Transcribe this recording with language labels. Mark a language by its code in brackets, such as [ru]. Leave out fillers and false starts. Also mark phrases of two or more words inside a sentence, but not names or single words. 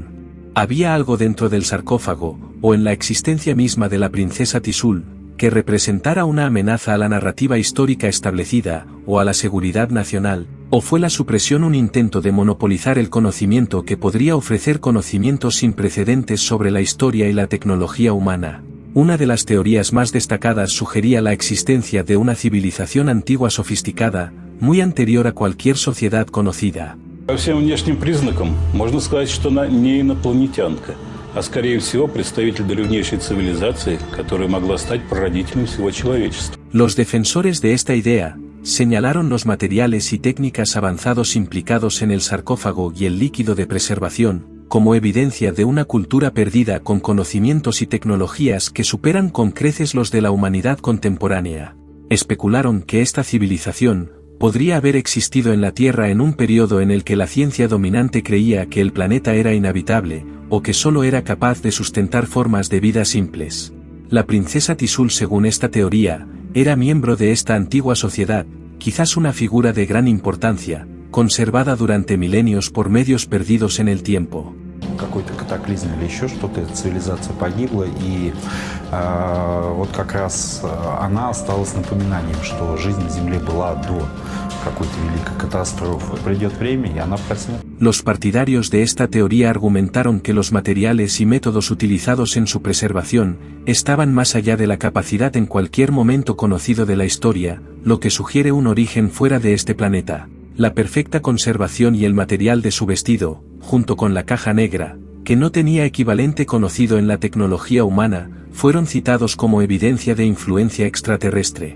[es] Había algo dentro del sarcófago, o en la existencia misma de la princesa Tisul, que representara una amenaza a la narrativa histórica establecida, o a la seguridad nacional, o fue la supresión un intento de monopolizar el conocimiento que podría ofrecer conocimientos sin precedentes sobre la historia y la tecnología humana. Una de las teorías más destacadas sugería la existencia de una civilización antigua sofisticada, muy anterior a cualquier sociedad conocida. [ru] По всем внешним признакам можно сказать, что она не инопланетянка, а скорее всего представитель древнейшей цивилизации, которая могла стать прародителем всего человечества. [es] Los defensores de esta idea señalaron los materiales y técnicas avanzados implicados en el sarcófago y el líquido de preservación, como evidencia de una cultura perdida con conocimientos y tecnologías que superan con creces los de la humanidad contemporánea. Especularon que esta civilización podría haber existido en la Tierra en un periodo en el que la ciencia dominante creía que el planeta era inhabitable, o que solo era capaz de sustentar formas de vida simples. La princesa Tisul, según esta teoría, era miembro de esta antigua sociedad, quizás una figura de gran importancia, conservada durante milenios por medios perdidos en el tiempo. [ru] какой-то катаклизм или еще что-то, цивилизация погибла, и вот как раз она осталась напоминанием, что жизнь на Земле была до какой-то великой катастрофы. Придет время, и она проснется. [es] Los partidarios de esta teoría argumentaron que los materiales y métodos utilizados en su preservación estaban más allá de la capacidad en cualquier momento conocido de la historia, lo que sugiere un origen fuera de este planeta. La perfecta conservación y el material de su vestido, junto con la caja negra, que no tenía equivalente conocido en la tecnología humana, fueron citados como evidencia de influencia extraterrestre.